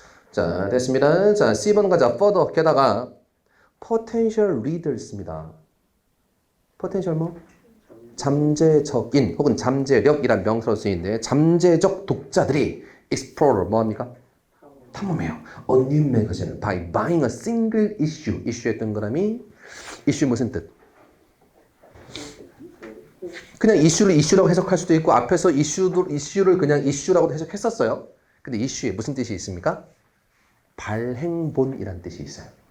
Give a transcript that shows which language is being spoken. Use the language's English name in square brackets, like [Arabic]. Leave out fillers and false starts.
[Korean] 자, 됐습니다. 자, C번 가자. further. 게다가 potential readers입니다. potential 뭐? 잠재적인 혹은 잠재력이란 명사로 쓰이는데 잠재적 독자들이 explorer 뭐합니까? 탐험해요. [English] A new magazine by buying a single issue. [Korean] issu의 동그라미. issue 무슨 뜻? 그냥 이슈를 이슈라고 해석할 수도 있고 앞에서 이슈를 그냥 이슈라고 해석했었어요. 근데 이슈에 무슨 뜻이 있습니까? 발행본이란 뜻이 있어요.